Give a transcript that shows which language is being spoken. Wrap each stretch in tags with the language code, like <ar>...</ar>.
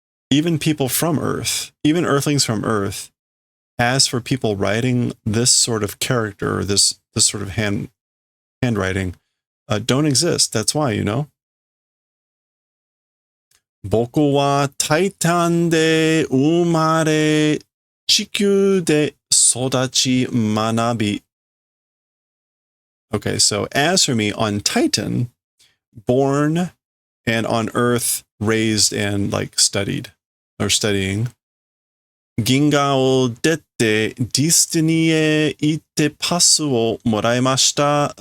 <en>Even people from Earth, even Earthlings from Earth, as for people writing this sort of character, or this sort of handwriting, don't exist. That's why, you know.</en> <ja>僕はタイタンで生まれ、地球で育ち学び.</ja> <en>Okay, so as for me, on Titan, born, and on Earth, raised and like studied or studying.</en> <ja>銀河を出てディスティニーへ行ってパスをもらいました。</ja>